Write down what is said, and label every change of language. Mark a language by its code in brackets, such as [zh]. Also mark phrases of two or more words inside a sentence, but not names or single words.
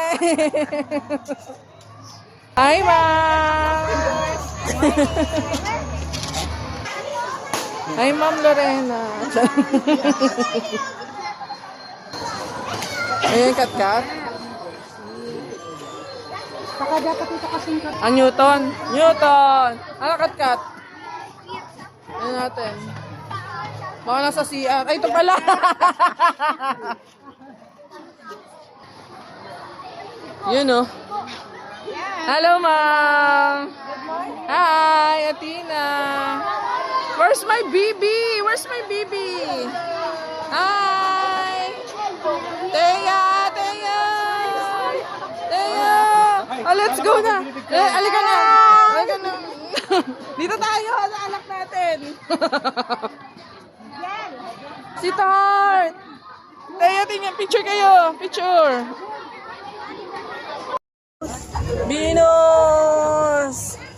[en] Hi, ma'am! Hi, Ma'am Lorena. [tl] Ayan, kat-kat. Baka dapat ito kasing kat. Newton. Newton! Ano, kat-kat? Ayan natin. Baka nasa CR. Ay, ito pala! Yun, oh. [en] Hello, ma'am! Hi, Athena! Where's my baby? Where's my baby? Hi! Teya! Teya! [tl] Teya! [en] Oh, let's go [tl] na! Alika na! Alika na! Dito tayo sa anak natin! Si Tart! Teya, tingnan! Picture kayo! Picture! Venus!